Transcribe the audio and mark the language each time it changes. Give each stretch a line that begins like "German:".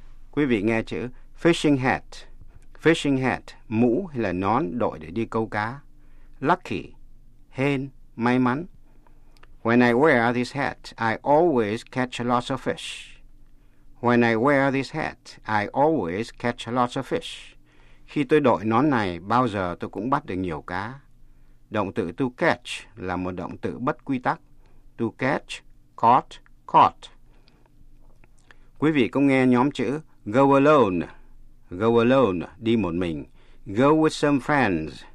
Vietnamese: Quý vị nghe chữ fishing hat. Fishing hat, mũ hay là nón đội để đi câu cá. Lucky, hên, may mắn.
English: When I wear this hat, I always catch lots of fish. When I wear this hat, I always catch lots of fish.
Vietnamese: Khi tôi đội nón này, bao giờ tôi cũng bắt được nhiều cá. Động từ to catch là một động từ bất quy tắc.
English: To catch, caught, caught.
Vietnamese: Quý vị cũng nghe nhóm chữ go alone.
English: Go alone,
Vietnamese: đi một mình.
English: Go with some friends.